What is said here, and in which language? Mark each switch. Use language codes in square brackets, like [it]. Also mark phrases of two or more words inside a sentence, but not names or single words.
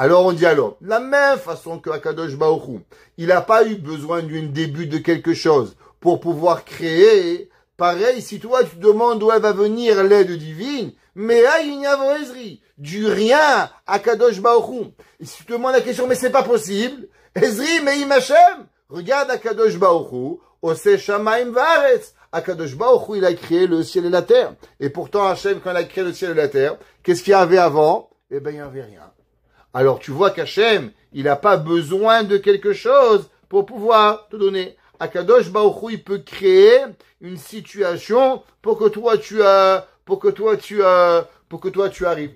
[fr] Alors on dit alors, la même façon que Akadosh Baruch Hu, il n'a pas eu besoin d'un début de quelque chose pour pouvoir créer. Pareil, si toi tu demandes d'où elle va venir l'aide divine, mais Ezri, du rien, Akadosh Baruch Hu. Et si tu te demandes la question, mais c'est pas possible, Ezri, mais Hashem, regarde Akadosh Baruch Hu, [he] עושה שמים וארץ. [fr] Akadosh Baruch Hu, il a créé le ciel et la terre. Et pourtant, Hashem, quand il a créé le ciel et la terre, qu'est-ce qu'il y avait avant? Eh ben, il n'y avait rien. Alors, tu vois qu'Hachem, il n'a pas besoin de quelque chose pour pouvoir te donner. Akadosh Baruch Hu, il peut créer une situation pour que toi tu arrives.